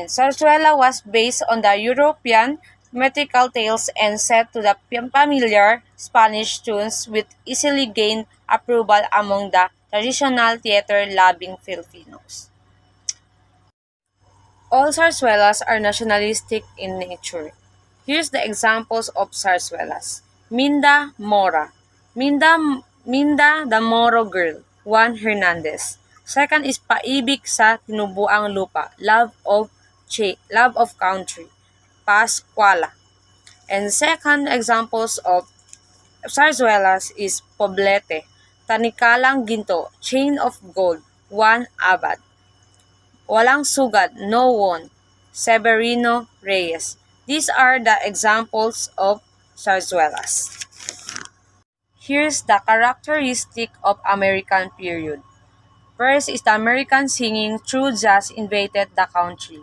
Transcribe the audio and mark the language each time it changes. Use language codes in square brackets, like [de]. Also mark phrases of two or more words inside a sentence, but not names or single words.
[en] Zarzuela was based on the European metrical tales and set to the familiar Spanish tunes which easily gained approval among the traditional theater-loving Filipinos. All zarzuelas are nationalistic in nature. Here's the examples of zarzuelas. Minda Mora. Minda the Moro Girl. Juan Hernandez. Second is Paibig sa Tinubuang Lupa. Love of Country. Pascuala. And second examples of zarzuelas is Poblete. Tanikalang Ginto. Chain of Gold. Juan Abad. Walang Sugad, No One, Severino Reyes. These are the examples of zarzuelas. Here's the characteristic of American period. First is the American singing through jazz invaded the country.